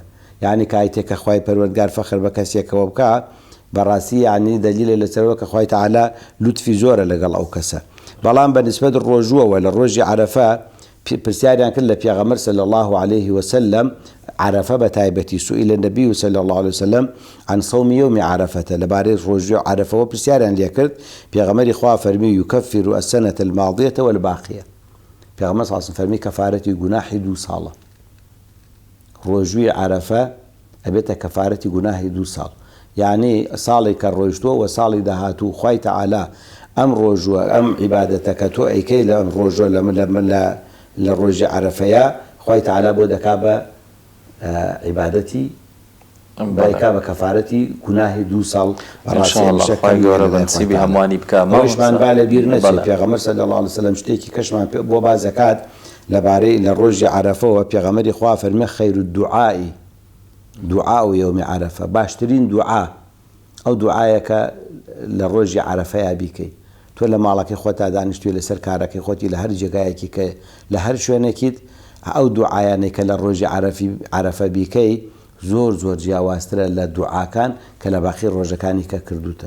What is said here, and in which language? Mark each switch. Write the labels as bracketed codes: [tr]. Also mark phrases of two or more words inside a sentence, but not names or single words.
[ckb] یعنی کایتێکە خوای پەروەردگار فەخر بە کەسێکەوە بکە بەڕاستی یعنی دەلیلە لەسەرەوە کە خوای تەعالا لوتفی زۆرە لەگەڵ ئەو کەسە. بەڵام بەنسبەت ڕۆژووەوە لە ڕۆژی عەرەفە پرسیاریان کرد لە پێغەمبەر [ar] صلی الله عليه وسلم [ckb] عەرەفە بە تایبەتی [ar] سئیل النبی صلی الله عليه وسلم عن صوم يوم عەرەفەتە [ckb] لەبارەی ڕۆژی عەرەفەوە پرسیاریان لێ کرد. پێغەمبەری خوا فەرمی [ar] یکەفر السنة الماضية والباقية. [ckb] پێغەمبەر [ar] صلی الله عليه وسلم [ckb] فەرمی کەفارەتی گوناحی 2 ساڵە. ڕۆژووی عەرەفە ئەبێتە کەفارەتی گوناحی 2 ساڵ. یعنی ساڵی کە ڕۆیشتووە و ساڵی داهاتوو خوای تەعالا ئەم ڕۆژوە ئەم عیبادەتەکە تۆ ئەیکەی لە ئەم ڕۆژوە لە ڕۆژی عەرەفەیە خوای تەعالا بۆ دەکا بە عیبادەتی بایکا بە کەفارەتی گوناحی 2 ساڵ. خوای گەورە بەنسیبی هەمووانی بکە. ئەوشمان با لە بیر نەچێت پێغەمبەر [ar] صلی الله عليه وسلم [ckb] شتێکی کەشمان بۆ باز دەکات لەبارەی لە ڕۆژی عەرەفەوە پێغەمبەری خوا فەرمێ [ar] خەیر الدعاء دعاء يوم عەرەفە، [ckb] باشترین دوعا ئەو دوعایەکە لە ڕۆژی عەرەفەیە بیکەی. تۆ لە ماڵەکەی خۆتا دانیشتوی لەسەر کارەکەی خۆتی لە هەر جێگایەکی کە لە هەر شوێنێکیت ئەو دوعایانەی کە لە ڕۆژی عەرەفە بیکەی زۆر زۆر جیاوازترە لە دوعاکان کە لە باقی ڕۆژەکانی کە کردوتە.